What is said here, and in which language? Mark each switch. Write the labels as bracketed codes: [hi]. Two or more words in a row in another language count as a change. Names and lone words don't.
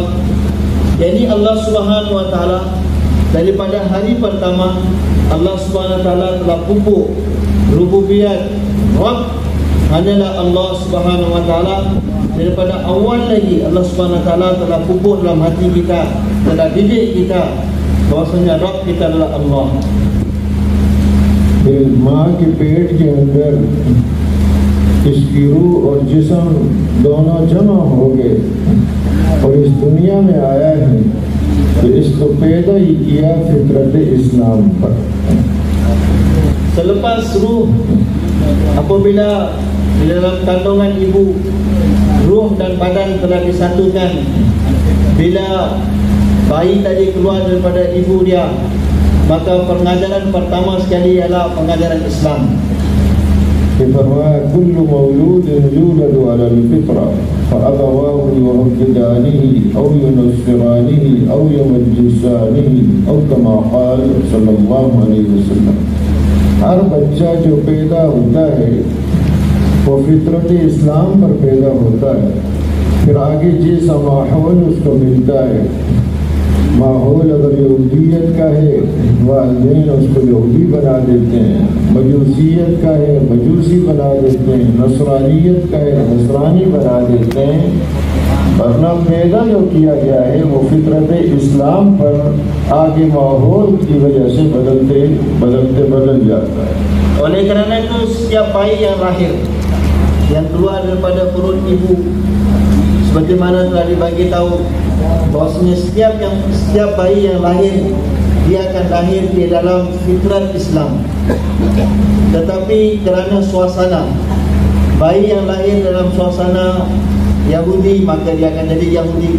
[ms] Jadi Allah [ar] سبحانه وتعالى [ms] daripada hari pertama Allah [ar] سبحانه وتعالى [ms] telah pupuk rububiyat Rabb hanyalah Allah [ar] سبحانه وتعالى. [ms] Daripada awal lagi Allah [ar] سبحانه وتعالى [ms] telah pupuk dalam hati kita, telah didik kita bahwasanya Rabb kita adalah Allah. [hi] माँ के पेट के अंदर इसकी रूह और जिस्म दोनों जमा हो गए और इस दुनिया में आया है, तो इसको पैदा ही किया फितरत इस्लाम पर। [ms] Selepas ruh, apabila di dalam kandungan ibu, ruh dan badan telah disatukan, bila bayi tadi keluar daripada ibu dia, maka pengajaran pertama sekali ialah pengajaran Islam. [ar] फरमाया كل مولود يولد على الفطرة فأبواه يهودانه أو ينصرانه أو يمجسانه أو كما قال صلى الله عليه وسلم. [hi] हर बच्चा जो पैदा होता है वो फितरत इस्लाम पर पैदा होता है, फिर आगे जैसा माहौल उसको मिलता है, माहौल अगर यहूदियत का है वालिदैन उसको यहूदी बना देते हैं, मजूसियत का है मजूसी बना देते हैं, नसरानियत का है नसरानी बना देते हैं, वरना पैदा जो किया गया है वो फितरत इस्लाम पर आगे माहौल की वजह से बदलते बदल जाता है। [ms] Oleh kerana itu setiap bayi yang lahir, yang keluar daripada perut ibu, seperti mana telah dibagi tahu bahwasanya setiap bayi yang lahir, dia akan lahir di dalam fitrat Islam. Tetapi kerana suasana, bayi yang lahir dalam suasana Yahudi, maka dia akan jadi Yahudi.